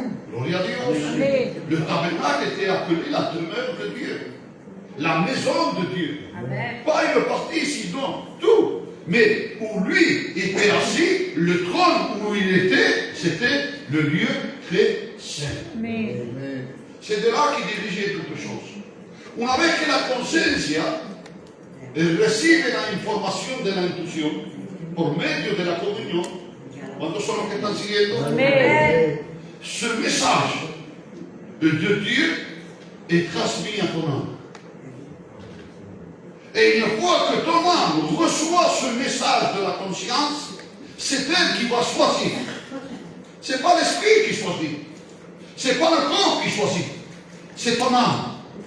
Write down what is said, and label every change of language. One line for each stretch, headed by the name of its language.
Spanish: Gloria a Dios.
French: Le tabernacle était appelé la demeure de Dieu. La maison de Dieu. Pas une partie ici, non, tout. Mais où lui était assis, le trône où il était, c'était le lieu très saint. C'est de là qu'il dirigeait toutes choses.
Spanish: Una vez que la conciencia recibe la información de la intuición por medio de la comunión, ¿cuántos son los que están siguiendo?
French: Ce message de Dieu est transmis à ton âme. Et une fois que ton âme reçoit ce message de la conscience, c'est elle qui va choisir. Ce n'est pas l'esprit qui choisit. Ce n'est pas le corps qui choisit. C'est ton âme.